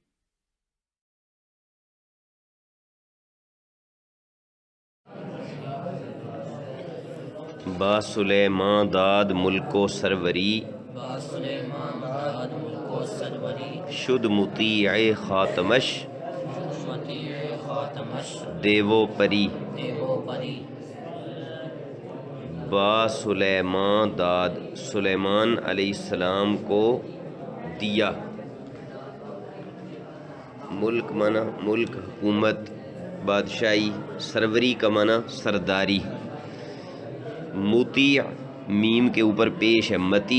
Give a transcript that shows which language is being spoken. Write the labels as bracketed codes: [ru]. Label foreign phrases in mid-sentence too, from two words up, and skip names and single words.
[fa] با سلیمان داد ملک و سروری شد مطیع خاتمش دیو پری با سلیمان داد [ur] سلیمان علیہ السلام کو دیا ملک مانا ملک حکومت بادشاہی سروری کا مانا سرداری مطیع میم کے اوپر پیش ہے متی